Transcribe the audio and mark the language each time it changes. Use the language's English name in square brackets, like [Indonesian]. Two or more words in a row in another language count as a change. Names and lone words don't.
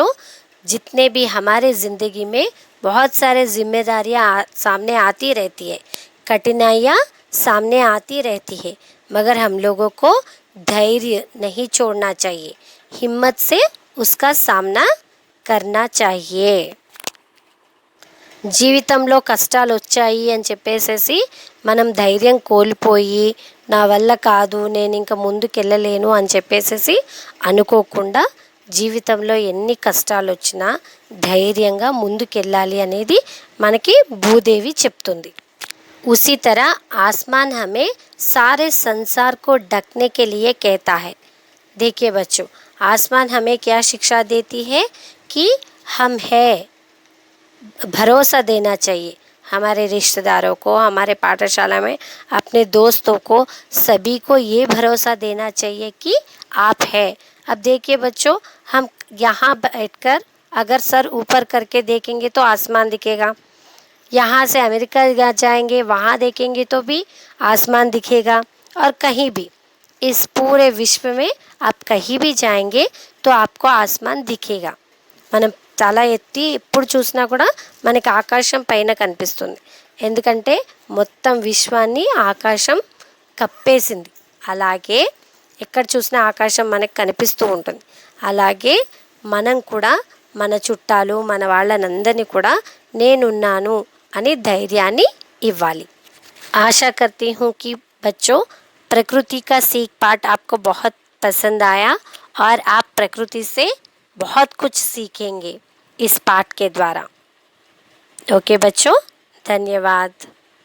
[Hindi] जितने भी हमारे ज़िंदगी में बहुत सारे जिम्मेदारियां सामने आती रहती है, कठिनाइयाँ सामने आती रहती है, मगर हम लोगों को धैर्य नहीं छोड़ना चाहिए, हिम्मत से उसका सामना करना चाहिए। [Telugu] జీవితంలో కష్టాలు వచ్చాయి అని చెప్పేసేసి మనం ధైర్యం కోల్పోయి నా వల్ల కాదు, నేను ఇంకా ముందుకెళ్ళలేను అని చెప్పేసేసి అనుకోకుండా జీవితంలో ఎన్ని కష్టాలు వచ్చినా ధైర్యంగా ముందుకెళ్ళాలి అనేది మనకి భూదేవి చెప్తుంది। [Hindi] उसी तरह आसमान हमें सारे संसार को ढकने के लिए कहता है। देखिए बच्चों, आसमान हमें क्या शिक्षा देती है कि हम है, भरोसा देना चाहिए हमारे रिश्तेदारों को, हमारे पाठशाला में अपने दोस्तों को, सभी को ये भरोसा देना चाहिए कि आप है। अब देखिए बच्चों, हम यहाँ बैठकर अगर सर ऊपर करके देखेंगे तो आसमान दिखेगा, यहाँ से अमेरिका जाएंगे वहाँ देखेंगे तो भी आसमान दिखेगा, और कहीं भी इस पूरे विश्व में आप कहीं भी जाएंगे तो आपको आसमान दिखेगा। [Telugu] మనం తల ఎత్తి ఎప్పుడు చూసినా కూడా మనకి ఆకాశం పైన కనిపిస్తుంది, ఎందుకంటే మొత్తం విశ్వాన్ని ఆకాశం కప్పేసింది। అలాగే ఎక్కడ చూసినా ఆకాశం మనకు కనిపిస్తూ ఉంటుంది। అలాగే మనం కూడా మన చుట్టాలు, మన వాళ్ళనందరినీ కూడా నేనున్నాను అని ధైర్యాన్ని ఇవ్వాలి। [Hindi] आशा करती हूँ कि बच्चों प्रकृति का सीख पाठ आपको बहुत पसंद आया और आप प्रकृति से बहुत कुछ सीखेंगे इस पाठ के द्वारा। ओके बच्चों, धन्यवाद।